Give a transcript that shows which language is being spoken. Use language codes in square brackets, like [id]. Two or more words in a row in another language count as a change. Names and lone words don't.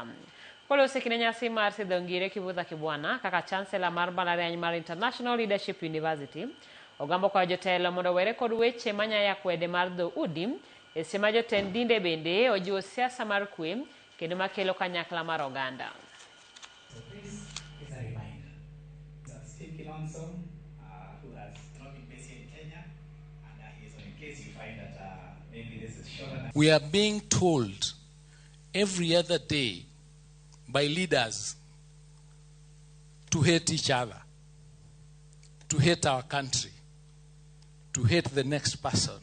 [luo] Kolose kine nyasi mar sidho ngire Kivutha Kibwana kaka chancellor mar mbalariany mar International Leadership University, Ogamba kwa jotelo mondo were kod weche manyaya akwede mar dho udi e sema jotend dinde bende ojiwo siasa mar kwe kendo makelo kanyakla mar oganda. [en] So this is a reminder that Steve Kilonzo, who has not been based in Kenya, and he is on in case you find that maybe this is shorter. We are being told every other day by leaders to hate each other, to hate our country, to hate the next person.